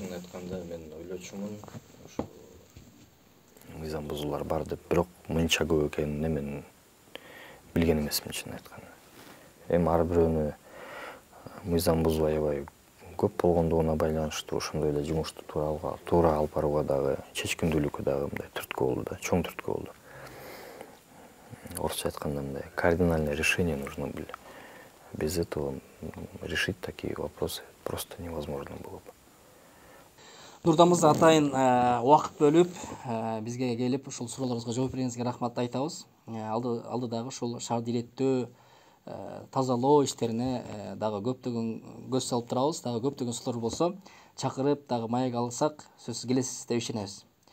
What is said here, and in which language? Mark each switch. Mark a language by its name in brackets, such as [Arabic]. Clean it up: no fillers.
[Kyrgyz] Чын айтканда мен ойлочумун, ошо мыйзам бузуулар бар деп, бирок мынча көп экенине мен билген эмесмин чын айтканда. Эми ар бирөөнү мыйзам бузбай аябай көп болгондугуна байланыштуу ошондой эле жумушту туура алып барууга дагы, чечкиндүүлүккө дагы мындай түрткү болду да, чоң түрткү болду. Орусча айтканда мындай [Russian] кардинальное решение нужно было. Без этого решить такие вопросы просто невозможно было бы. [Kyrgyz] Нурдан мырза, атайын убакыт бөлүп бизге келип ушул суроолорубузга жооп бергениңизге рахмат айтабыз. Алдыдагы ушул шаарды иреттөө, тазалоо иштерине дагы көптөгөн көз салып турабыз. Дагы көптөгөн суроолор болсо чакырып дагы маек алсак сөзсүз келесиз деп ишенебиз.